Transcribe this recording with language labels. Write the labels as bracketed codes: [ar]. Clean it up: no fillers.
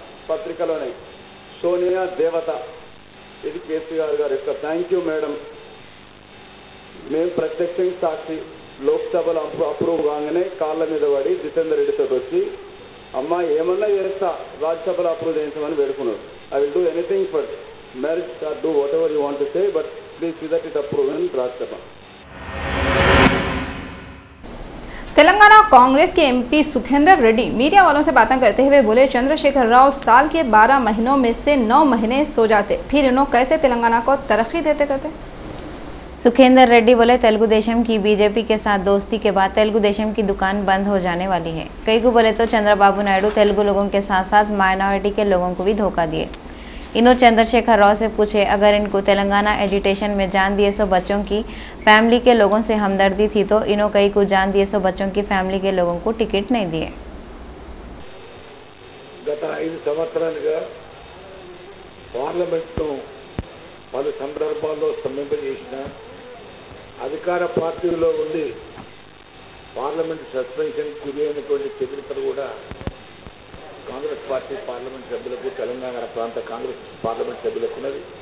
[te] పత్రికలోనే సోనియా దేవత ఇది కేసీఆర్ గారి యొక్క [en] thank you madam, [te] మేము ప్రత్యక్షంగా సాక్షి లోక్సభలో అప్రూవ్ కాగానే కాళ్ళ మీద పడి జితేందర్ రెడ్డితో వచ్చి అమ్మ ఏమన్నా చేస్తా రాజ్యసభలో అప్రూవ్ చేయించమని వేడుకున్నారు। [en] I will do anything for marriage or do what ever you want to say but please see that it approve in Rajya Sabha. [hi] Telangana Congress के एमपी सुखेंद्र रेड्डी मीडिया वालों से बातें करते हुए बोले चंद्रशेखर राव साल के 12 महीनों में से 9 महीने सो जाते, फिर इन्होंने कैसे तेलंगाना को तरक्की देते कहते। सुखेंद्र रेड्डी बोले तेलुगु देशम की बीजेपी के साथ दोस्ती के बाद तेलुगु देशम की दुकान बंद हो जाने वाली है। कई को बोले तो चंद्रबाबू नायडू तेलुगु लोगों के साथ साथ माइनॉरिटी के लोगों को भी धोखा दिए। इन्हों चंद्रशेखर राव से पूछे अगर इनको तेलंगाना एजिटेशन में जान दिए सो बच्चों की फैमिली के लोगों से हमदर्दी थी तो इन्हों कई को जान दिए सो बच्चों की फैमिली के लोगों को टिकट नहीं दिए। [te] గత 5 సంవత్సరాలుగా పార్లమెంట్ను పలు సందర్భాల్లో స్తంభింపజేసిన అధికార పార్టీలో ఉండి పార్లమెంట్ సస్పెన్షన్ గురి అయినటువంటి చరిత్ర కూడా కాంగ్రెస్ పార్టీ పార్లమెంట్ సభ్యులకు తెలంగాణ ప్రాంత కాంగ్రెస్ పార్లమెంట్ సభ్యులకు ఉన్నది.